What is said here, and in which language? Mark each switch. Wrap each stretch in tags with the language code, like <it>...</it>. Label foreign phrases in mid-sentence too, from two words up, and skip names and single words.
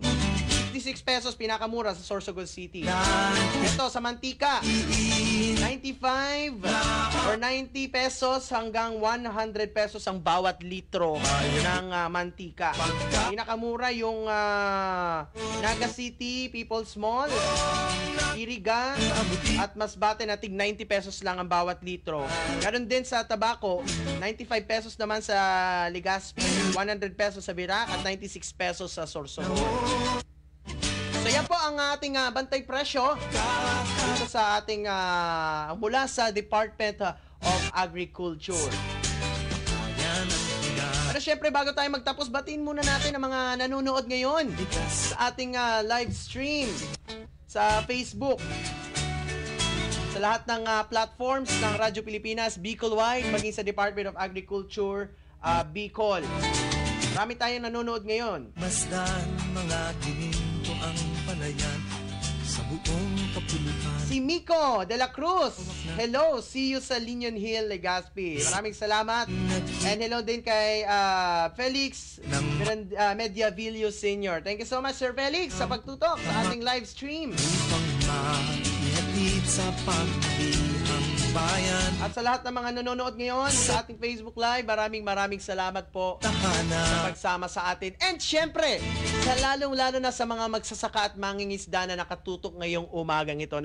<tl>56 pesos pinakamura sa Sorsogon City. Ito sa mantika, 95 or 90 pesos hanggang 100 pesos ang bawat litro ng mantika. Pinakamura yung Naga City, People's Mall, Iriga at Masbate na tig 90 pesos lang ang bawat litro. Ganon din sa Tabaco, 95 pesos naman sa Legazpi, 100 pesos sa Virac at 96 pesos sa Sorsogon. So yan po ang ating bantay presyo dito sa ating mula sa Department of Agriculture. Pero syempre bago tayo magtapos, batiin muna natin ang mga nanonood ngayon sa ating</tl> <en>live stream</en> <tl>sa Facebook. Sa lahat ng platforms ng Radyo Pilipinas, Bicol-wide, maging sa Department of Agriculture, Bicol. Marami tayong nanonood ngayon. Masdan mga gininto ang palayan sa buong kapulutan. Si Miko de la Cruz. Hello,</tl> <en>see you</en> <tl>sa Linion Hill, Legazpi. Maraming salamat. And hello din kay Felix Mediavillo Sr.</tl> <en>Thank you so much,</en> <tl>Sir Felix, sa pagtutok sa ating</tl> <en>live stream.</en> <tl>Sa pamilihang bayan. At sa lahat ng mga nanonood ngayon sa ating Facebook Live, maraming salamat po sa pagsama sa atin. And syempre, sa lalong-lalo na sa mga magsasaka at mangingisda na nakatutok ngayong umagang ito.</tl>